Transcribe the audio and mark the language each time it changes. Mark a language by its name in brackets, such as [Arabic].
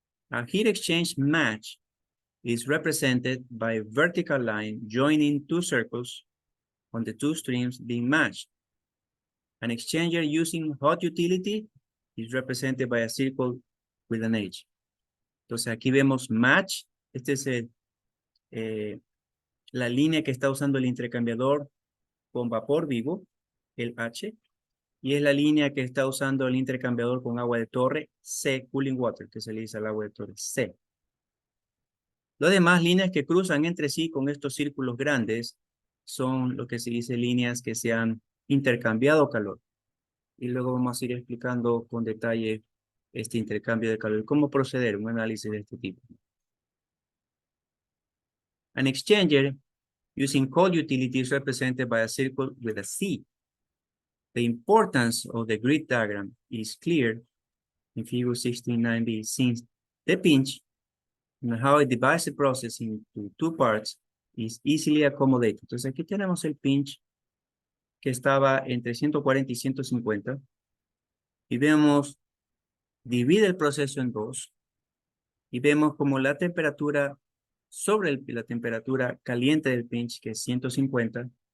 [English] A heat exchange match is represented by a vertical line joining two circles on the two streams being matched. An exchanger using hot utility is represented by a circle with an H. [Spanish] Entonces aquí vemos match. Este es la línea que está usando el intercambiador con vapor vivo, el H. Y es la línea que está usando el intercambiador con agua de torre, C, cooling water, que se le dice al agua de torre, C. Las demás líneas que cruzan entre sí con estos círculos grandes son lo que se dice líneas que se han intercambiado calor. Y luego vamos a ir explicando con detalle este intercambio de calor y cómo proceder un análisis de este tipo. [English] An exchanger using cold utility is represented by a circle with a C. The importance of the grid diagram is clear in figure 16.9b since the pinch and how it divides the process into two parts is easily accommodated. [Spanish] Entonces aquí tenemos el pinch que estaba entre 140 y 150 y vemos, divide el proceso en dos y vemos como la temperatura sobre la temperatura caliente del pinch, que es 150,